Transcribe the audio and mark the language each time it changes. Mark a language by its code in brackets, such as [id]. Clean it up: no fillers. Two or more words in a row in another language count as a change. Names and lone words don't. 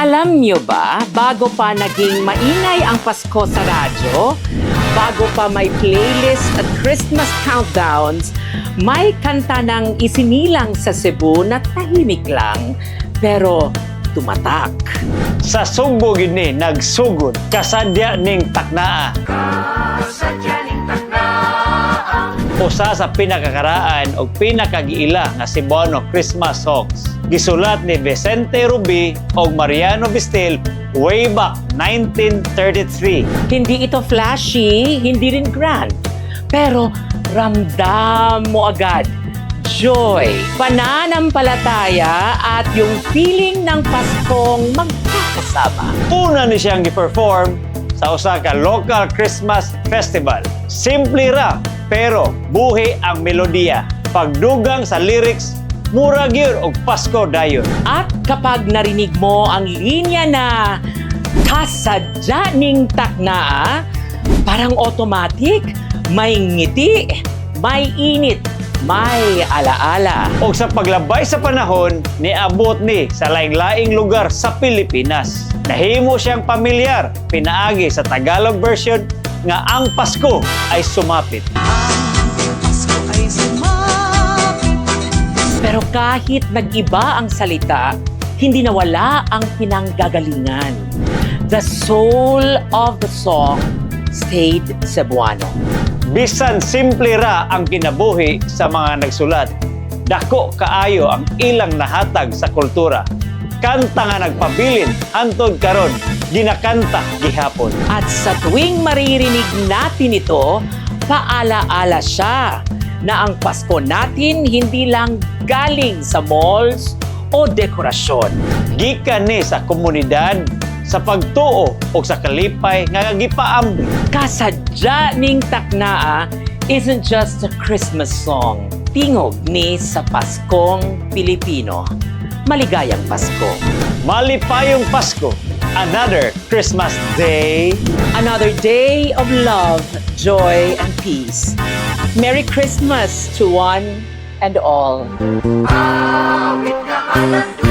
[tl] Alam niyo ba, bago pa naging maingay ang Pasko sa radyo, bago pa may playlist at [en] Christmas countdowns, [tl] may kanta ng isinilang sa Cebu na tahimik lang, pero tumatak. [ceb] Sa Sugbo gid ni nagsugod kasadya ning taknaa. Usa sa pinakakaraan o pinakagiila nga [en] Cebuano Christmas songs. [ceb] Gisulat ni Vicente Rubi o Mariano Bistil [en] way back [ceb] 1933. [tl] Hindi ito flashy, hindi rin grand, pero ramdam mo agad joy, pananampalataya at yung feeling ng Paskong magkakasama. [ceb] Una ni siyang gi-perform sa usa ka [en] local Christmas festival. [ceb] Simple ra, pero buhi ang melodiya. Pagdugang sa lyrics, mura gyud og Pasko dayon. [tl] At kapag narinig mo ang linya na kasadya ning taknaa, parang automatic, may ngiti, may init, may alaala. [ceb] Og sa paglabay sa panahon, niabot ni sa laing-laing lugar sa Pilipinas. Nahimo siyang pamilyar, pinaagi sa [en] Tagalog version [ceb] nga ang Pasko ay sumapit. [tl] Pero kahit nag-iba ang salita, hindi nawala ang pinanggagalingan. [en] The soul of the song stayed Cebuano. [ceb] Bisan simple ra ang kinabuhi sa mga nagsulat, dako kaayo ang ilang nahatag sa kultura. Kanta nga nagpabilin hantod karon, ginakanta gihapon. [tl] At sa tuwing maririnig natin ito, paalaala siya na ang Pasko natin hindi lang galing sa malls o dekorasyon. [ceb] Gikan ni sa komunidad, sa pagtuo o sa kalipay nga gipaambi. [en] Kasadya ning taknaa isn't just a Christmas song. [ceb] Tingog ni sa Paskong Pilipino. [tl] Maligayang Pasko. [ceb] Malipayong Pasko, [en] another Christmas day. Another day of love, joy, and peace. Merry Christmas to one and all. [tl] Awit ka